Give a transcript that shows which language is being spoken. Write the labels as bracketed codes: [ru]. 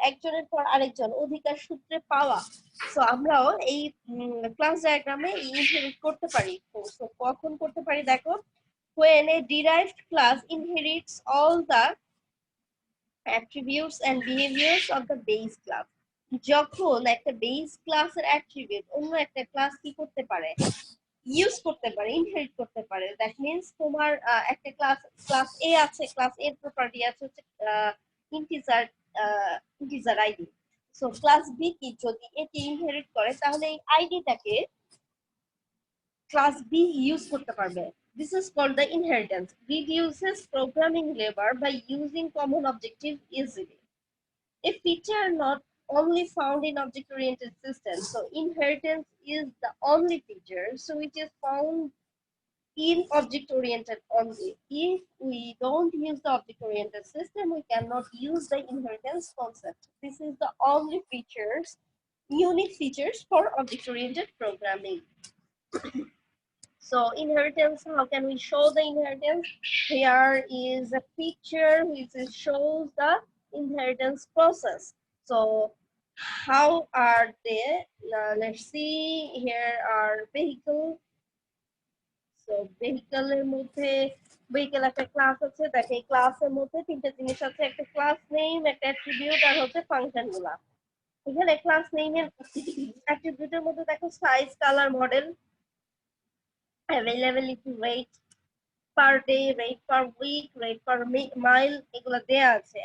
[bn] একজনের পর আরেকজন অধিকার সূত্রে পাওয়া। সো আমরাও এই ক্লাস ডায়াগ্রামে ইনহেরিট করতে পারি। সো কখন করতে পারি দেখো, [en] when a derived class inherits all the attributes and behaviors of the base class. [bn] যখন একটা বেস ক্লাসের অ্যাট্রিবিউট অন্য একটা ক্লাস কি করতে পারে, ইউজ করতে পারে, ইনহেরিট করতে পারে। [en] that means [bn] তোমার একটা ক্লাস এ আছে, ক্লাস এর প্রপার্টি আছে হচ্ছে integer integer ID. So class B কি যদি এটি ইনহেরিট করে তাহলে এই আইডিটাকে ক্লাস বি ইউজ করতে পারবে। [en] This is called the inheritance. Reduces programming labor by using common objective easily. A feature not only found in object-oriented systems. So inheritance is the only feature so which is found in object-oriented only. If we don't use the object-oriented system, we cannot use the inheritance concept. This is the only features, unique features for object-oriented programming. So inheritance, how can we show the inheritance? Here is a picture which shows the inheritance process. So how are they? Let's see, here are vehicle. [bn] So vehicle এর মধ্যে vehicle একটা class আছে, দেখো এই ক্লাসের মধ্যে তিনটা জিনিস আছে, একটা ক্লাস নেম, একটা অ্যাট্রিবিউট আর হচ্ছে ফাংশন গুলা। এখানে ক্লাস নেমের অ্যাট্রিবিউটের মধ্যে দেখো size, colour, model, availability, rate per day, rate per week, rate per mile, এগুলো দেয়া আছে।